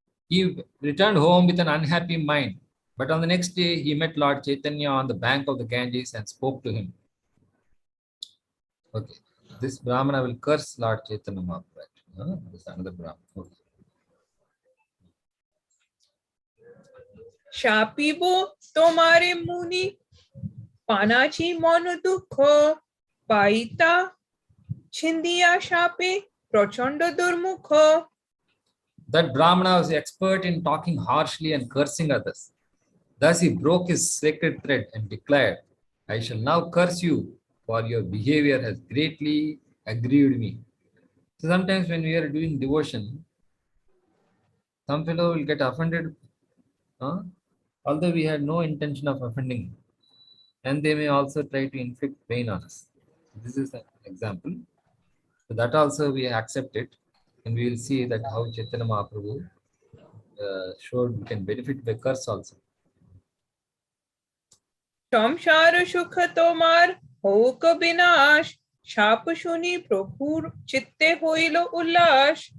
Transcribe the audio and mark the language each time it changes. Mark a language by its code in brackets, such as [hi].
[en] He returned home with an unhappy mind. But on the next day, he met Lord Chaitanya on the bank of the Ganges and spoke to him. Okay. This Brahmana will curse Lord Chaitanya Mahaprabhu. This is another Brahmana. Okay. [bn] শাপিব তোমারে মুনি পানাচি মন দুঃখ পাইতা ছিন্দিয়া শাপে প্রচন্ড দুর্মুখ. [en] That Brahmana was expert in talking harshly and cursing others. Thus he broke his sacred thread and declared, I shall now curse you, for your behavior has greatly aggrieved me. So sometimes when we are doing devotion, some fellow will get offended, although we had no intention of offending, and they may also try to inflict pain on us. This is an example. So that also we accept it, and we will see that how Chaitanya Mahaprabhu showed we can benefit by curse also. [bn] সংসার সুখ তোমার হোক বিনাশ শাপ শুনি প্রভুর চিত্তে হইল উল্লাস.